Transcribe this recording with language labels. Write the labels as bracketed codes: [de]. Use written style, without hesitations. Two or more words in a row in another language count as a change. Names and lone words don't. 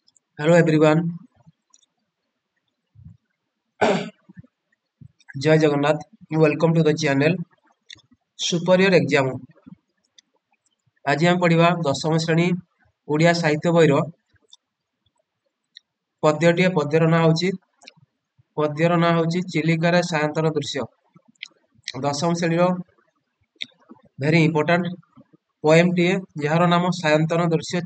[en] Hello everyone, [or] ଜୟ ଜଗନ୍ନାଥ. [en] Welcome to the channel Superior Exam. [or] ଆଜି ଆମେ ପଢିବା ଦଶମ ଶ୍ରେଣୀ ଓଡ଼ିଆ ସାହିତ୍ୟ ବହିର ପଦ୍ୟର ନାଁ ହେଉଛି ଚିଲିକାରେ ସାୟନ୍ତନ ଦୃଶ୍ୟ। ଦଶମ ଶ୍ରେଣୀର [en] very important [or] ପୋଏମଟିଏ ଯାହାର ନାମ ସାୟନ୍ତନ ଦୃଶ୍ୟ।